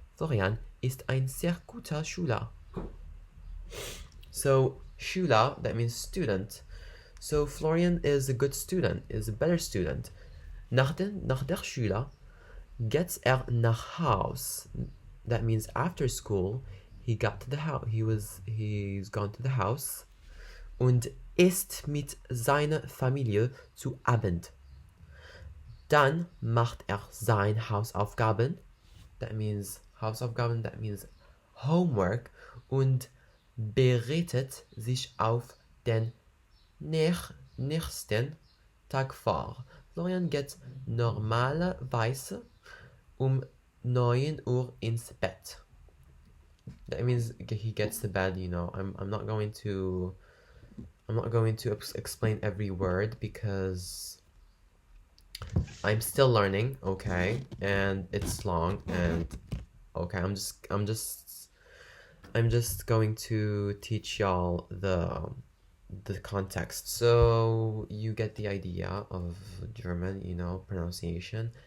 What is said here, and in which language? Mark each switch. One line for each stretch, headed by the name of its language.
German: Florian ist ein sehr guter Schüler.
English: So, Schüler, that means student. So, Florian is a good student, is a better student.
German: Nach der Schule geht nach Haus.
English: That means after school, he got to the house. He's gone to the house
German: und isst mit seiner Familie zu Abend. Dann macht seine Hausaufgaben.
English: That means Hausaufgaben, that means homework.
German: Und bereitet sich auf den nächsten Tag vor. Florian geht normalerweise 9 Uhr ins Bett.
English: That means he gets to bed, you know. I'm not going to explain every word because I'm still learning, okay? And it's long and okay, I'm just going to teach y'all the context, so you get the idea of German, you know, pronunciation.